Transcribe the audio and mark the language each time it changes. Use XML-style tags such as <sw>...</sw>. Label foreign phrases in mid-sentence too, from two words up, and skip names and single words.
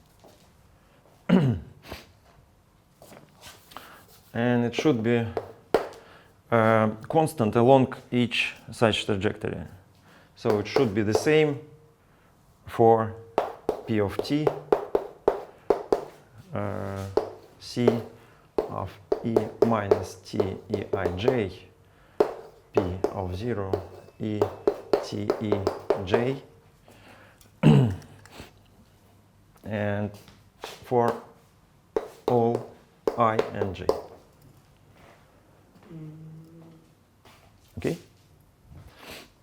<en>And it should be constant along each such trajectory. So it should be the same for P of t, C of e minus t eij, P of 0 e t e j, and for all I and j. Okay?</en>